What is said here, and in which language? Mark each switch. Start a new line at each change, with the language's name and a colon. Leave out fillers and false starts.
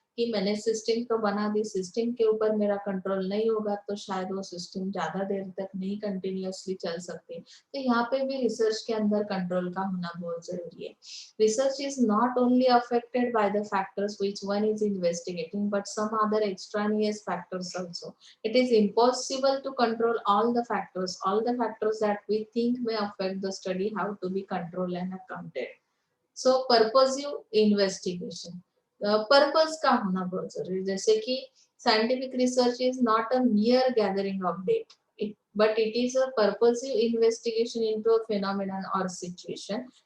Hindi: कि मैंने सिस्टम तो बना दी, सिस्टम के ऊपर मेरा कंट्रोल नहीं होगा तो शायद वो सिस्टम ज्यादा देर तक नहीं कंटिन्यूअसली चल सकती। तो यहाँ पे भी रिसर्च के अंदर कंट्रोल का होना बहुत जरूरी है।
English: Research is not only affected by the factors which one is investigating but some other extraneous factors also. It is impossible to control all the factors. All the factors that we think may affect the study have to be controlled and accounted. So purposive investigation.
Hindi: Purpose का होना बहुत जरूरी है। जैसे कि
English: Scientific research is not a mere gathering of data, but it is a purposive investigation into a phenomenon or situation.